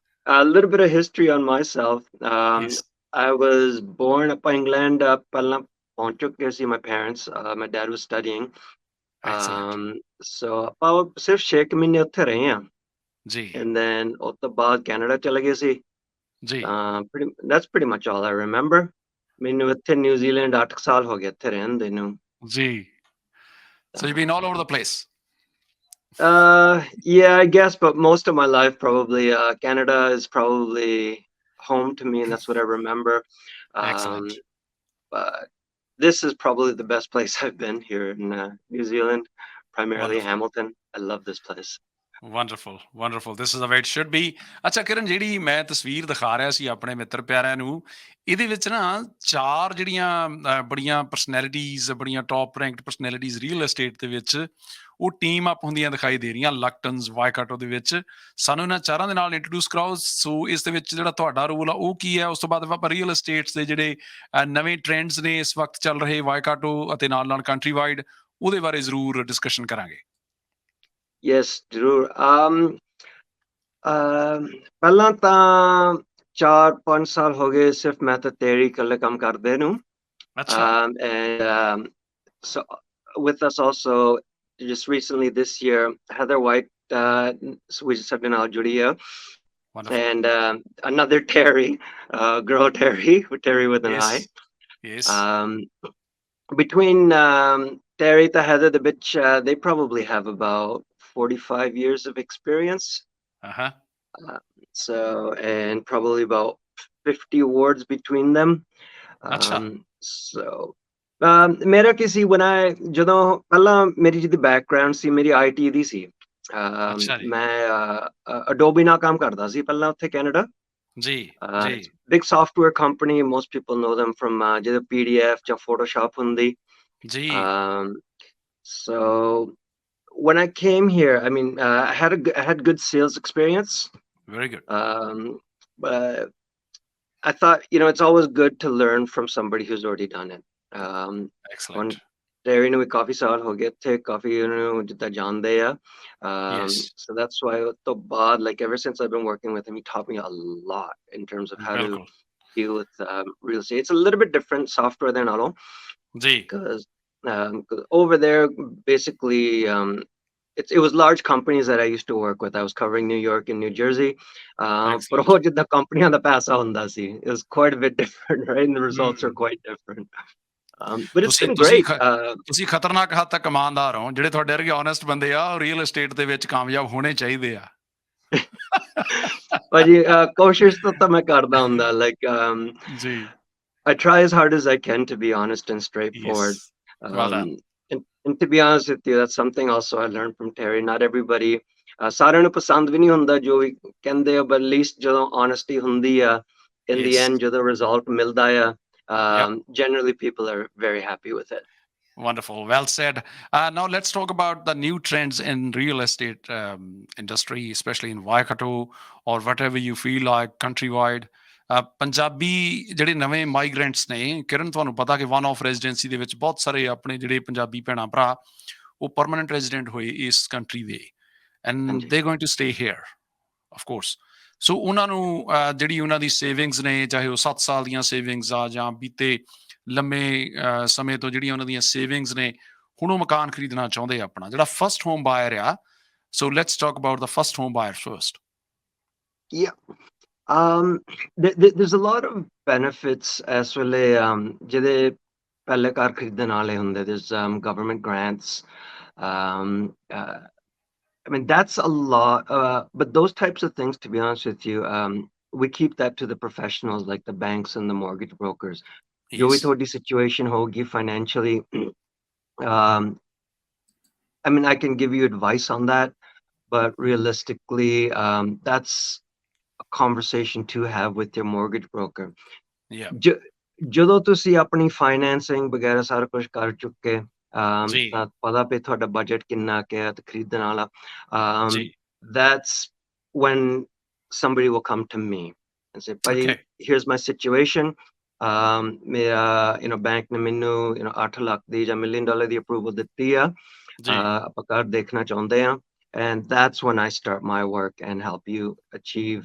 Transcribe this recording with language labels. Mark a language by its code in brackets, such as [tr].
[en] A little bit of history on myself. Yes. I was born up in England. [pa] ਪਹਿਲਾਂ ਪਹੁੰਚ ਚੁੱਕੇ ਸੀ [en] my parents. My dad was studying. Excellent. [pa] So ਆਪਾਂ ਸਿਰਫ 6 ਮਹੀਨੇ ਉੱਥੇ ਰਹੇ ਹਾਂ। ਜੀ। [en] And then [pa] ਉਸ ਤੋਂ ਬਾਅਦ ਕੈਨੇਡਾ ਚਲੇ ਗਏ ਸੀ। ਜੀ। [en] That's pretty much all I remember. [pa] ਮੈਨੂੰ ਇੱਥੇ ਨਿਊਜ਼ੀਲੈਂਡ 8 ਸਾਲ ਹੋ ਗਏ ਇੱਥੇ ਰਹਿੰਦੇ ਨੂੰ। ਜੀ। [en] So you've been all over the place. Yeah, I guess, but most of my life probably Canada is probably home to me, and that's what I remember. Excellent. But this is probably the best place I've been here in New Zealand, primarily Wonderful. Hamilton. I love this place. Wonderful this is the way it should be. [pa] ਅੱਛਾ ਕਿਰਨ, ਜਿਹੜੀ ਮੈਂ ਤਸਵੀਰ ਦਿਖਾ ਰਿਹਾ ਸੀ ਆਪਣੇ ਮਿੱਤਰ ਪਿਆਰਿਆਂ ਨੂੰ, ਇਹਦੇ ਵਿੱਚ ਨਾ 4 ਜਿਹੜੀਆਂ ਬੜੀਆਂ ਪਰਸਨੈਲਿਟੀਜ਼, ਬੜੀਆਂ ਟੌਪ ਰੈਂਕਡ ਪਰਸਨੈਲਿਟੀਜ਼ ਰੀਅਲ ਐਸਟੇਟ ਦੇ ਵਿੱਚ ਉਹ ਟੀਮ ਅਪ ਹੁੰਦੀਆਂ ਦਿਖਾਈ ਦੇ ਰਹੀਆਂ ਲਗਟਨਸ ਵਾਈਕਾਟੋ ਦੇ ਵਿੱਚ। ਸਾਨੂੰ ਇਹਨਾਂ 4 ਦੇ ਨਾਲ ਇੰਟਰੋਡਿਊਸ ਕਰਾਓ। ਸੋ ਇਸ ਦੇ ਵਿੱਚ ਜਿਹੜਾ ਤੁਹਾਡਾ ਰੋਲ ਆ ਉਹ ਕੀ ਹੈ, ਉਸ ਤੋਂ ਬਾਅਦ ਆਪਾਂ ਰੀਅਲ ਐਸਟੇਟਸ ਦੇ ਜਿਹੜੇ ਨਵੇਂ ਟ੍ਰੈਂਡਸ ਨੇ ਇਸ ਵਕਤ ਚੱਲ ਰਹੇ ਵਾਈਕਾਟੋ ਅਤੇ ਨਾਲ ਕੰਟਰੀ ਵਾਈਡ, ਉਹਦੇ ਬਾਰੇ ਜ਼ਰੂਰ ਡਿਸਕਸ਼ਨ ਕਰਾਂਗੇ। Yes, ਜ਼ਰੂਰ। ਪਹਿਲਾਂ ਤਾਂ 4-5 ਸਾਲ ਹੋ ਗਏ ਸਿਰਫ ਮੈਂ ਤੇ ਤੇਰੀ ਇਕੱਲੇ ਕੰਮ ਕਰਦੇ ਨੂੰ। [en] And so with us also just recently this year, Heather White, we just have been al Julia, and another Terry, girl Terry with an I. Yes. Between Terry and Heather, the bitch, they probably have about 45 years of experience. So, and probably about 50 awards between them. [pa] So, ਮੇਰਾ ਕੀ ਸੀ, [en] when I [pa] ਜਦੋਂ ਪਹਿਲਾਂ ਮੇਰੀ ਜਿਹਦੀ background ਸੀ ਮੇਰੀ IT ਦੀ ਸੀ। ਮੈਂ Adobe ਨਾਲ ਕੰਮ ਕਰਦਾ ਸੀ ਪਹਿਲਾਂ ਉੱਥੇ ਕੈਨੇਡਾ। ਜੀ। [en] Big software company, most people know them from [pa] ਜਿਹਦੇ PDF ਜਾਂ Photoshop ਹੁੰਦੀ। ਜੀ। [en] So when I came here, I mean, I had good sales experience. Very good. But I thought, it's always good to learn from somebody who's already done it. Excellent. [pa] Terry ਨੂੰ ਕਾਫੀ ਸਾਲ ਹੋ ਗਏ ਇੱਥੇ, ਕਾਫੀ ਉਹਨੂੰ ਜਿੱਦਾਂ ਜਾਣਦੇ ਆ। [en] So that's why [pa] ਉਸ ਤੋਂ ਬਾਅਦ, [en] like ever since I've been working with him, he taught me a lot in terms of how to deal with real estate. It's a little bit different software than all. Because over there, basically, it was large companies that I used to work with. I was covering New York and New Jersey. But [pa] ਉਹ ਜਿੱਦਾਂ ਕੰਪਨੀਆਂ ਦਾ ਪੈਸਾ ਹੁੰਦਾ ਸੀ, [en] it was quite a bit different, right? And the results are quite different. But it's been great. [pa] ਤੁਸੀਂ ਖਤਰਨਾਕ ਹੱਦ ਤੱਕ ਇਮਾਨਦਾਰ ਹੋ। ਜਿਹੜੇ ਤੁਹਾਡੇ ਵਰਗੇ honest ਬੰਦੇ ਆ, ਉਹ ਰੀਅਲ ਐਸਟੇਟ ਦੇ ਵਿੱਚ ਕਾਮਯਾਬ ਹੋਣੇ ਚਾਹੀਦੇ ਆ। ਭਾਜੀ ਕੋਸ਼ਿਸ਼ ਤਾਂ ਮੈਂ ਕਰਦਾ ਹੁੰਦਾ, [en] like I try as hard as I can to be honest and straightforward. Well done. And to be honest with you, that's something also I learned from Terry. Not everybody, [pa] ਸਾਰਿਆਂ ਨੂੰ ਪਸੰਦ ਵੀ ਨਹੀਂ ਹੁੰਦਾ ਜੋ ਵੀ ਕਹਿੰਦੇ ਆ, [en] but at least [pa] ਜਦੋਂ honesty ਹੁੰਦੀ ਆ, [en] in the end [pa] ਜਦੋਂ result ਮਿਲਦਾ ਆ, [en] generally people are very happy with it. Wonderful. Well said. Now let's talk about the new trends in real estate industry, especially in Waikato or whatever you feel like countrywide. [pa] Punjabi ਜਿਹੜੇ ਨਵੇਂ migrants ਨੇ, ਕਿਰਨ ਤੁਹਾਨੂੰ ਪਤਾ ਕਿ one of residency ਦੇ ਵਿੱਚ ਬਹੁਤ ਸਾਰੇ ਆਪਣੇ ਜਿਹੜੇ ਪੰਜਾਬੀ ਭੈਣਾਂ ਭਰਾ ਉਹ ਪਰਮਾਨੈਂਟ ਰੈਜ਼ੀਡੈਂਟ ਹੋਏ ਇਸ ਕੰਟਰੀ ਦੇ, [en] And they going to stay here of course. [pa] ਸੋ ਉਹਨਾਂ ਨੂੰ ਜਿਹੜੀ ਉਹਨਾਂ ਦੀ ਸੇਵਿੰਗਸ ਨੇ, ਚਾਹੇ ਉਹ 7 ਸਾਲ ਦੀਆਂ ਸੇਵਿੰਗਸ ਆ ਜਾਂ ਬੀਤੇ ਲੰਮੇ ਸਮੇਂ ਤੋਂ ਜਿਹੜੀਆਂ ਉਹਨਾਂ ਦੀਆਂ ਸੇਵਿੰਗਸ ਨੇ, ਹੁਣ ਉਹ ਮਕਾਨ ਖਰੀਦਣਾ ਚਾਹੁੰਦੇ ਆ ਆਪਣਾ, ਜਿਹੜਾ ਫਸਟ ਹੋਮ ਬਾਇਰ ਆ। [en] So let's talk about the first home buyer first. Yeah. There's a lot of benefits as well. [pa] ਜਿਹੜੇ ਪਹਿਲੇ ਘਰ ਖਰੀਦਣ ਵਾਲੇ ਹੁੰਦੇ, [en] there's government grants. I mean, that's a lot. But those types of things, to be honest with you, we keep that to the professionals like the banks and the mortgage brokers. [pa] ਜੋ ਵੀ [en] Yes. [pa] ਤੁਹਾਡੀ situation ਹੋਗੀ [en] financially, I mean, I can give you advice on that, but realistically, that's a conversation to have with your mortgage broker. Yeah. [pa] ਜਦੋਂ ਤੁਸੀਂ ਆਪਣੀ financing ਵਗੈਰਾ ਸਾਰਾ ਕੁਝ ਕਰ ਚੁੱਕੇ, ਜੀ ਤਾਂ ਪਤਾ ਵੀ ਤੁਹਾਡਾ ਬਜਟ ਕਿੰਨਾ ਕੁ ਹੈ ਤੇ ਖਰੀਦਣ ਵਾਲਾ, ਜੀ। [en] that's when somebody will come to me and say, ਭਾਜੀ, okay here's my situation. [pa] ਮੇਰਾ ਬੈਂਕ ਨੇ ਮੈਨੂੰ 8 ਲੱਖ ਦੀ ਜਾਂ $1 million ਦੀ ਅਪਰੂਵਲ ਦਿੱਤੀ ਆ, ਜੀ। ਆਪਾਂ ਘਰ ਦੇਖਣਾ ਚਾਹੁੰਦੇ ਆ, [en] and that's when I start my work and help you achieve